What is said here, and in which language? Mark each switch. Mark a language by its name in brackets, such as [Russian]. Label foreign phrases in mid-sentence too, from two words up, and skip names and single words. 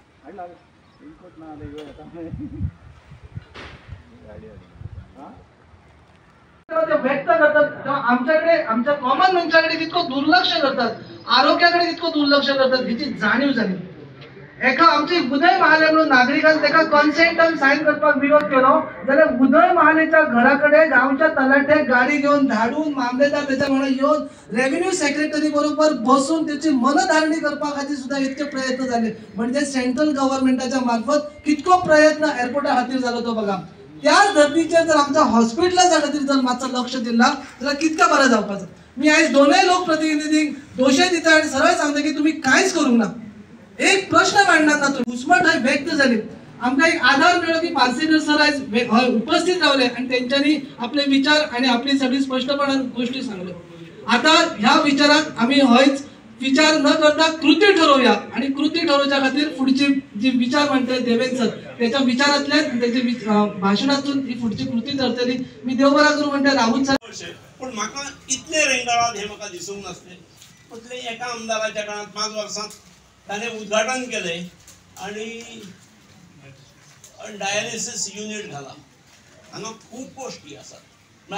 [Marathi] व्यक्त करतात आमच्याकडे आमच्या कॉमन मॅनच्याकडे तितकं दुर्लक्ष करतात, आरोग्याकडे तितकं दुर्लक्ष करतात हिची जाणीव झाली. [Konkani] एका आमची उदय महाले म्हणून नागरिकांनी एका कॉन्सेंटान साईन करपाक विरोध केलो जाल्यार उदय महालेच्या घराकडे गावच्या तलाट्याक गाडी घेऊन धाडून मामलेदार त्याच्या वांगडा येऊन [English] revenue secretary [Konkani] बरोबर बसून त्याची मनधारणी करपा खातीर सुद्धा इतके प्रयत्न झाले. म्हणजे [English] central government [Konkani] मार्फत कितको प्रयत्न एअरपोर्टा खातीर झालो तो बघा. त्याच धर्तीचेर जर आमच्या हॉस्पिटलाच्या खातीर जर मातसो लक्ष दिला जाल्यार कितका बरें जावपाचो. मी आयज दोनूय लोकप्रतिनिधींक दोशे दिता आनी सरळ सांगता की तुम्ही कांयच करूंक ना. [Marathi] एक प्रश्न मांडणार ना तुम्ही. [Konkani] घुसमट थंय व्यक्त झाली. आमकां एक आधार मेळ्ळो की पार्सेकर सर आयज उपस्थित रावले आणि त्यांच्यानी आपले विचार आणि आपली सगळी स्पष्टपणान गोष्टी सांगल्यो. आता ह्या विचाराक आम्ही हयच विचार न करता कृती ठरवूया आणि कृती ठरवच्या खातीर पुढची जी विचार मांडटले देवेंद्र सर त्याच्या विचारांतल्यान त्याच्या भाषणातून ही पुढची कृती ठरतली. मी देव बरा करूं म्हणटा राहुल सर. पण म्हाका इतले रेंगाळात हे म्हाका दिसूंक नासले. पण एका आमदाराच्या काळात 5 वर्सांत ताणें उद्घाटन केले आणि [English] dialysis unit [Konkani] घाला. हांगा खूब गोष्टी आसात.